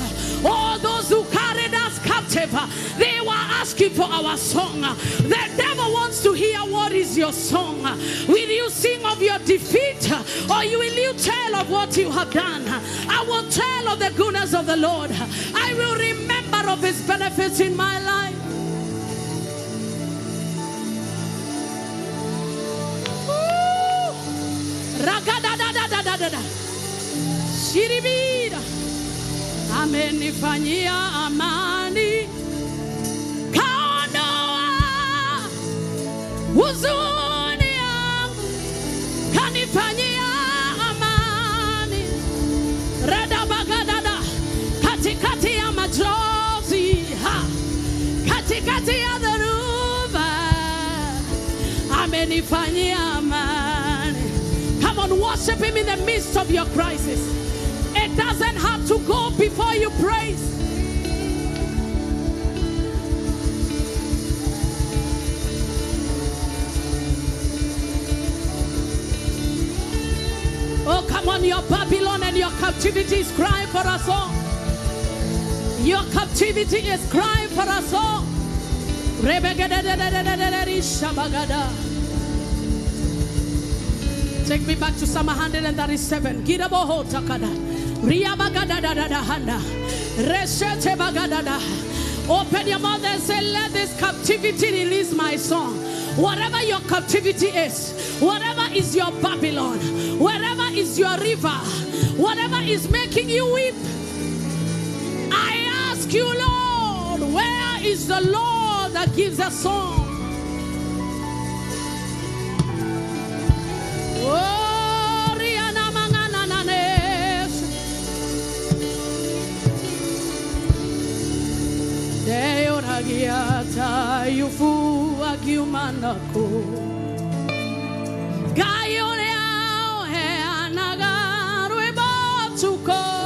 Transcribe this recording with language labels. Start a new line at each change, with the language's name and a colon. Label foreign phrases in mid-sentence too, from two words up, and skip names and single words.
English: All those who carried us captive, they were asking for our song. The devil wants to hear, what is your song? Will you sing of your defeat, or will you tell of what you have done? I will tell of the goodness of the Lord. I will remember of his benefits in my life.
Swahili: Shiribira amenifanyia amani, kaondoa huzuni yangu kanifanyia amani. Reda bagadada, katikati ya machozi, katikati ya dhoruba, amenifanyia amani.
English: Come on, worship him in the midst of your crisis. It doesn't have to go before you praise. Oh, come on, your Babylon and your captivity is crying for us all. Your captivity is crying for us all. Take me back to Psalm 137. Giraboho takada. Riabagadadadahanda. Resete bagadada. Open your mouth and say, let this captivity release my song. Whatever your captivity is, whatever is your Babylon, wherever is your river, whatever is making you weep, I ask you, Lord, where is the Lord that gives a song? Oh, Rihanna Manganananes. Deo Ragiata Yufu Agiumanako Gayoleo Heanagarwe Batuko